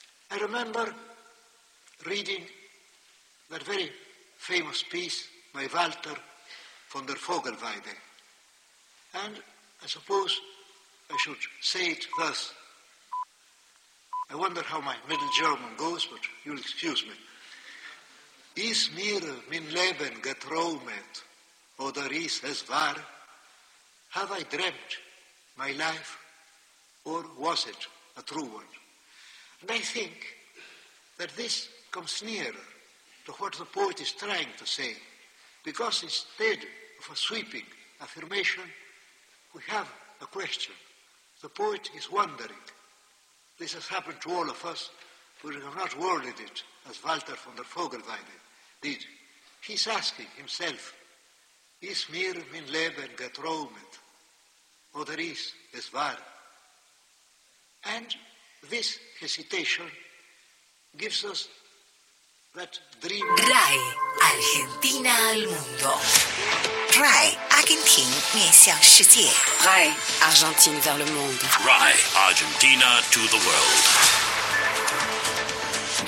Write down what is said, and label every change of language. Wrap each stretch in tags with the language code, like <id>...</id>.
<en>I remember reading that very famous piece by Walter von der Vogelweide, and I suppose I should say it thus. I wonder how my Middle German goes, but you'll excuse me.</en> <de>Is mir mein Leben geträumet, oder is es wahr?</de> <en>Have I dreamt my life, or was it a true one? And I think that this comes nearer to what the poet is trying to say, because instead of a sweeping affirmation, we have a question. The poet is wondering. This has happened to all of us, but we have not worded it as Walter von der Vogelweide did. He's asking himself,</en> <de>is mir mein Leben geträumt, oder ist es wahr?</de> <en>And this hesitation gives us that dream.</en> <es>RAI, Argentina al mundo.</es> <zh>RAI, Argentina 面向世界.</zh> <fr>RAI, Argentina vers le monde.</fr> <en>RAI, Argentina to the world.</en>